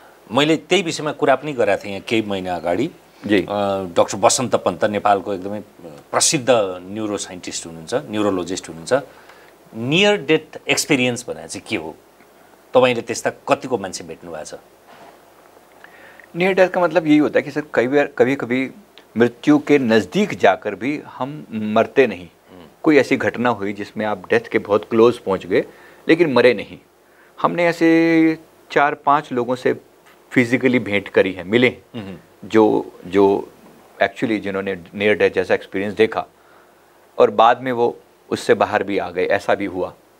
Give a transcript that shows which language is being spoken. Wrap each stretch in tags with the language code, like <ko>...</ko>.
<ne>मैले त्यही विषयमा कुरा पनि गरेको थिएँ केही महिना अगाडि। जी, डाक्टर बसन्त पन्त नेपालको एकदमै प्रसिद्ध न्युरो साइन्टिस्ट हुनुहुन्छ, न्युरोलोजिस्ट हुनुहुन्छ। नियर डेथ एक्सपिरियन्स भनेर चाहिँ के हो? तपाईँले त्यस्ता कतिको मान्छे भेट्नु भएको छ?</ne> <hi>नियर डेथ का मतलब यही होता है कि सर कभी कभी मृत्यु के नज़दीक जाकर भी हम मरते नहीं। कोई ऐसी घटना हुई जिसमें आप डेथ के बहुत क्लोज पहुंच गए लेकिन मरे नहीं। हमने ऐसे 4-5 लोगों से फिजिकली भेंट करी है, मिले, जो एक्चुअली जिन्होंने नियर डेथ जैसा एक्सपीरियंस देखा और बाद में वो उससे बाहर भी आ गए। ऐसा भी हुआ।</hi>